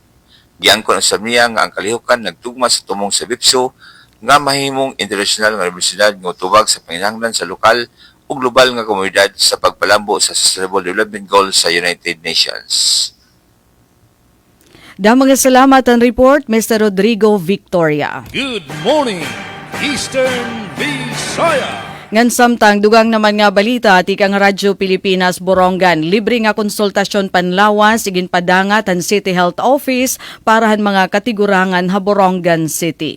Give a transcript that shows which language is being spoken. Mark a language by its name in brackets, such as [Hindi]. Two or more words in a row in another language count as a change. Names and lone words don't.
[Cebuano] Giangkon usab niya nga ang kalihukan nagtugma sa tumong sa BIPSO nga mahimong internasyonal nga universidad nga tubag sa panginahanglan sa lokal ug global nga komunidad sa pagpalambo sa Sustainable Development Goals sa United Nations. [Waray] Damang salamat ang report, Mr. Rodrigo Victoria. [English] Good morning, Eastern Visayas. [Waray] Ngan samtang dugang naman nga balita tikang Radyo Pilipinas Borongan, libre nga konsultasyon panlawas igin padangat ang City Health Office para han mga katigurangan ha Borongan City.